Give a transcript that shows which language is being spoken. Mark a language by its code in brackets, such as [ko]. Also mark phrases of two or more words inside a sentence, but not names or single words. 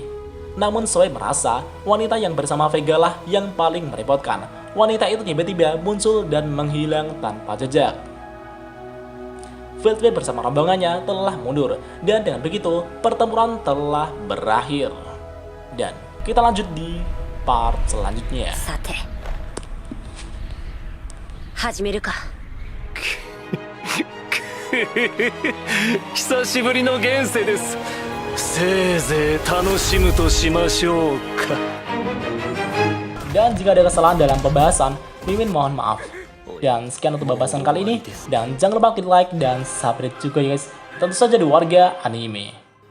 [id] Namun Zoe merasa wanita yang bersama Vega lah yang paling merepotkan. Wanita itu tiba-tiba muncul dan menghilang tanpa jejak. Veltway bersama rombongannya telah mundur, dan dengan begitu pertempuran telah berakhir. Dan kita lanjut di part selanjutnya. [ja] Sate. 始めるか. 久しぶりの現世です。せいぜい楽しむとしましょうか。 [id] Dan jika ada kesalahan dalam pembahasan, Mimin mohon maaf. Dan sekian untuk pembahasan kali ini. Dan jangan lupa klik like dan subscribe juga ya guys. Tentu saja di Warga Anime.